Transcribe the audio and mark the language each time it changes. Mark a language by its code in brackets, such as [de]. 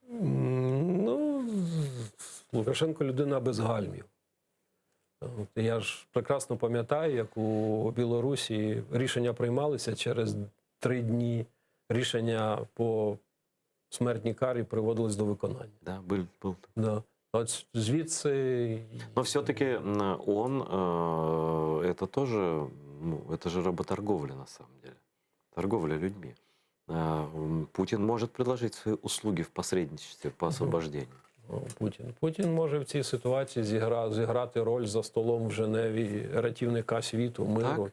[uk] Ну, Лукашенко людина без гальмів. Я ж прекрасно пам'ятаю, як у Білорусі рішення приймалися через 3 дні. Рішення по смертній карі приводились до виконання. Да, був. Да. От звідси... [ru] Но все-таки он, это тоже, ну, это же работорговля на самом деле. Торговля людьми. Путин может предложить свои услуги в посредничестве по освобождению. [uk] Путін. Путін може в цій ситуації зіграти роль за столом в Женеві рятівника світу, миру